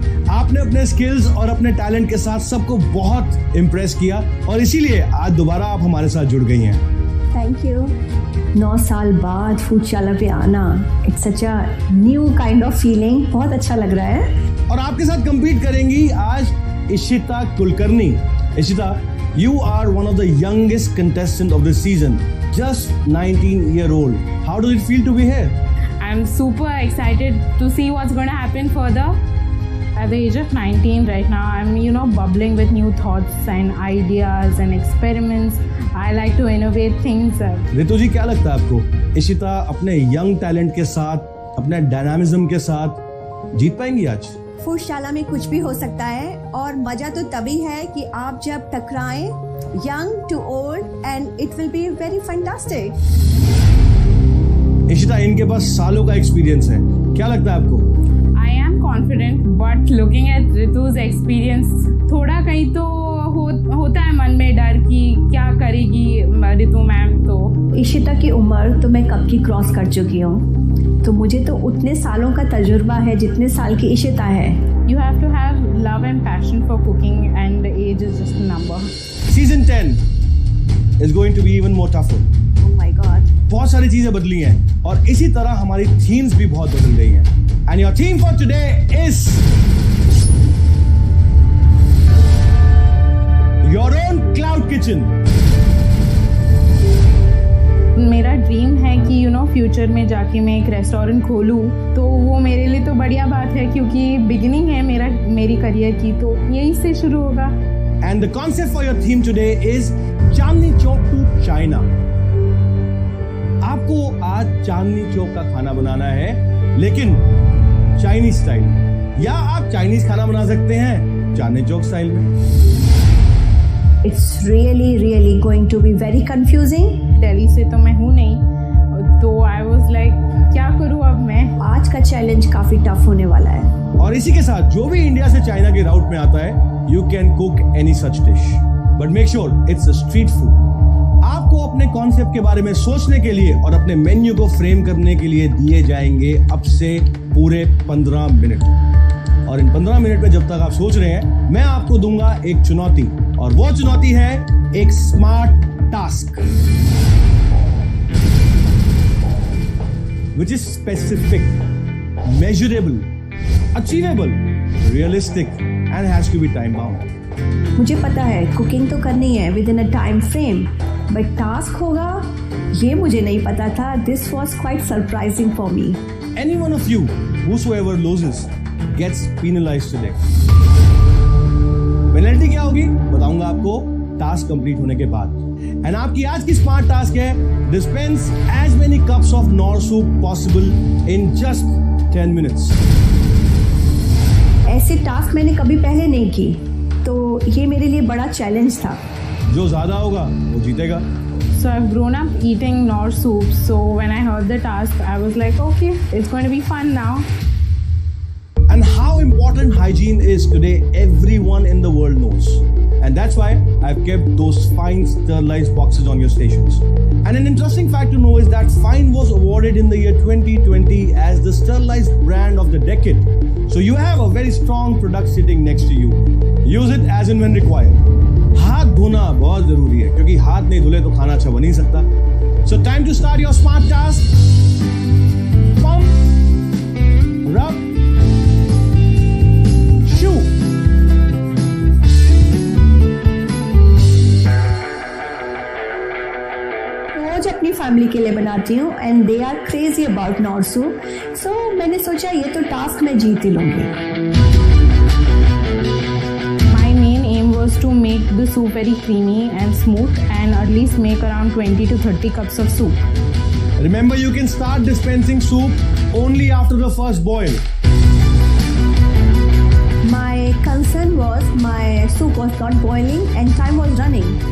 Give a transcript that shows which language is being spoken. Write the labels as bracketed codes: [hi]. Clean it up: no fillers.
[hi] आपने अपने स्किल्स और अपने टैलेंट के साथ सबको बहुत इम्प्रेस किया और इसीलिए आज दोबारा आप हमारे साथ जुड़ गई हैं। [en] Thank you. 9 [hi] साल बाद फूडशाला पे आना, [en] It's such a new kind of feeling. [hi] बहुत अच्छा लग रहा है। और आपके साथ compete करेंगी आज Ishita Kulkarni. [en] Ishita, you are one of the youngest contestant of this season, just 19-year-old. How does it feel to be here? I'm super excited to see what's going to happen further. At the age of 19 right now, I'm bubbling with new thoughts and ideas and experiments. I like to innovate things. [hi] Ritu जी, क्या लगता है आपको, इशिता अपने young talent के साथ, अपने dynamism के साथ जीत पाएंगी आज? फूडशाला में कुछ भी हो सकता है और मजा तो तभी है कि आप जब टकराएं, [en] Young to old, and it will be very fantastic. [hi] Ishita, इनके पास सालों का एक्सपीरियंस है, क्या लगता है आपको? [en] Confident, but looking at Ritu's experience, [hi] थोड़ा कहीं तो होता है मन में डर कि क्या करेगी रितु मैम। तो इशिता की उम्र तो मैं कब की क्रॉस कर चुकी हूँ, तो मुझे तो उतने सालों का तजुर्बा है जितने साल की इशिता है। [en] You have to have love and passion for cooking, and age is just a number. Season 10 is going to be even more tougher. Oh my God. [hi] बहुत सारी चीजें बदली हैं और इसी तरह हमारी थीम्स भी बहुत बदल गई हैं। [en] And your theme for today is your own cloud kitchen. [hi] मेरा ड्रीम है कि फ्यूचर में जाके मैं एक रेस्टोरेंट खोलूँ, तो वो मेरे लिए तो बढ़िया बात है क्योंकि बिगिनिंग है मेरी करियर की, तो यही से शुरू होगा। [en] And the concept for your theme today is Chandni Chowk to China. [hi] आपको आज चांदनी चौक का खाना बनाना है, लेकिन चाइनीज स्टाइल, या आप चाइनीज खाना बना सकते हैं चांदनी चौक स्टाइल में। [en] It's really going to be very confusing. [hi] Delhi से तो मैं हूँ नहीं, तो [en] I was like [hi] क्या करूँ अब मैं। आज का चैलेंज काफी टफ होने वाला है। और इसी के साथ जो भी इंडिया से चाइना के राउट में आता है, [en] You can cook any such dish, but make sure it's street food. [hi] आपको अपने कॉन्सेप्ट के बारे में सोचने के लिए और अपने मेन्यू को फ्रेम करने के लिए दिए जाएंगे अब से पूरे 15 मिनट। और इन 15 मिनट में जब तक आप सोच रहे हैं, मैं आपको दूंगा एक चुनौती, और वो चुनौती है एक smart task [en] which is specific, measurable, achievable, realistic and has to be time bound. [hi] मुझे पता है कुकिंग तो करनी है [en] within a time frame, [hi] but task होगा ये मुझे नहीं पता था। [en] This was quite surprising for me. Any one of you, whosoever loses, gets penalized today. [hi] Penalty क्या होगी बताऊंगा आपको टास्क कंप्लीट होने के बाद। [en] and [hi] आपकी आज की स्मार्ट टास्क है [en] Dispense as many cups of Knorr soup possible in just 10 minutes. [hi] Task मैंने कभी पहले नहीं की, तो ये मेरे लिए बड़ा चैलेंज था। जो ज्यादा होगा वो जीतेगा। [en] So I've grown up eating nor soup. So when I heard the task, I was like, okay, it's going to be fun now. And how important hygiene is today, everyone in the world knows. And that's why I've kept those Fine sterilized boxes on your stations. And an interesting fact to know is that Fine was awarded in the year 2020 as the sterilized brand of the decade. So you have a very strong product sitting next to you. Use it as and when required. [hi] हाथ धोना बहुत जरूरी है, क्योंकि हाथ नहीं धुले तो खाना अच्छा बन नहीं सकता। [en] So time to start your smart task. Pump, rub, shoo. [hi] रोज अपनी फैमिली के लिए बनाती हूँ [en] and they are crazy about [hi] nor soup. सो मैंने सोचा ये तो टास्क मैं जीत ही लूंगी। [en] Was to make the soup very creamy and smooth and at least make around 20 to 30 cups of soup. Remember, you can start dispensing soup only after the first boil. My concern was my soup was not boiling and time was running.